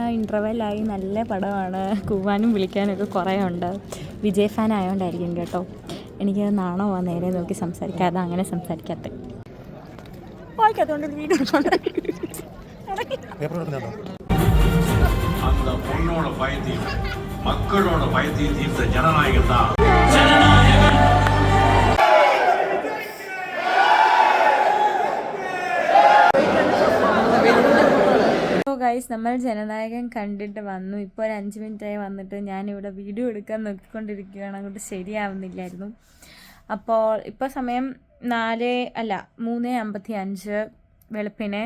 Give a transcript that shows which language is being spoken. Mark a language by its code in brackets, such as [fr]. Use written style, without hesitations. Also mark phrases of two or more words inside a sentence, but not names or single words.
[ml] ഇൻ്റർവെല്ലായി. നല്ല പടമാണ്. കൂവാനും വിളിക്കാനൊക്കെ കുറേ ഉണ്ട്. വിജയ് ഫാൻ ആയതുകൊണ്ടായിരിക്കും കേട്ടോ. എനിക്ക് നാണമാണ് നേരെ നോക്കി സംസാരിക്കാതെ, അങ്ങനെ സംസാരിക്കാത്ത വായിക്കാത്തതുകൊണ്ട് വീഡിയോ [ta] அந்த பொண்ணோட பயத்தையும் மக்களோட பயத்தையும் தீர்த்த ஜனநாயகம் தான். [ml] ഗൈസ്, നമ്മൾ ജനനായകൻ കണ്ടിട്ട് വന്നു. ഇപ്പോൾ ഒരു 5 മിനിറ്റായി വന്നിട്ട് ഞാനിവിടെ വീഡിയോ എടുക്കാൻ നോക്കിക്കൊണ്ടിരിക്കുകയാണ്. അങ്ങോട്ട് ശരിയാവുന്നില്ലായിരുന്നു. അപ്പോൾ ഇപ്പോൾ സമയം 3:55 വെളുപ്പിനെ.